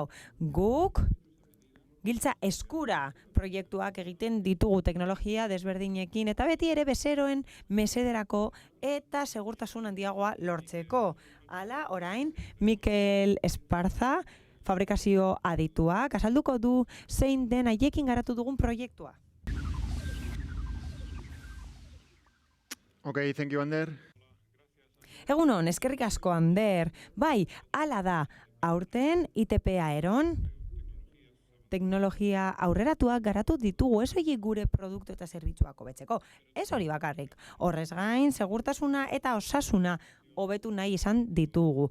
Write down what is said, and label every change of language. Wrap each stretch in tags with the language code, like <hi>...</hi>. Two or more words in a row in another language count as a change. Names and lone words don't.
<eu>Guk giltza eskura proiektuak egiten ditugu teknologia desberdinekin eta beti ere bezeroen mesederako eta segurtasun handiagoa lortzeko. Hala, orain, Mikel Esparza, fabrikazio adituak, azalduko du zein den haiekin garatu dugun proiektua.</eu> <en>Okay, thank you, Ander.</en> <eu>Egunon, eskerrik asko, Ander. Bai, hala da, aurten ITP Aeron teknologia aurreratuak garatu ditugu, ez horiek gure produktu eta zerbitzuak hobetzeko. Ez hori bakarrik. Horrez gain, segurtasuna eta osasuna hobetu nahi izan ditugu.</eu>